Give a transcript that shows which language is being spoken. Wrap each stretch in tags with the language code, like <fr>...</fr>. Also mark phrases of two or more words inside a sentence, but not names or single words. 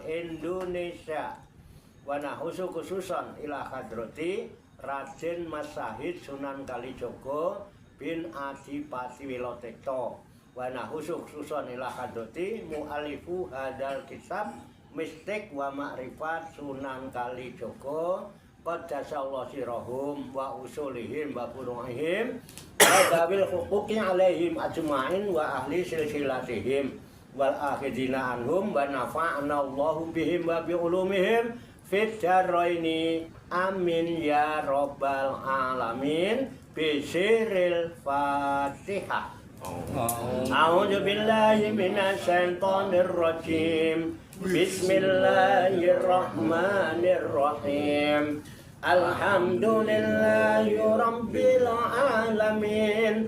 <ar>إندونيسيا ونخص خصوصا إلى حضرة رادين ماسحيد سونان كاليجوغو بن أديباتي ويلوتكتو و نخص خصوصا إلى حضرة مؤلف هذا الكتاب مستيك ومعرفة سونان كاليجوغو قدس الله سرهم وأصولهم وفروعهم وذوي الحقوق عليهم أجمعين وأهل سلسلتهم والآخذين عنهم ونفعنا الله بهم وبعلومهم في الدارين آمين يا رب العالمين بسر الفاتحة. أعوذ بالله من الشيطان الرجيم. بسم الله الرحمن الرحيم. الحمد لله رب العالمين.</ar>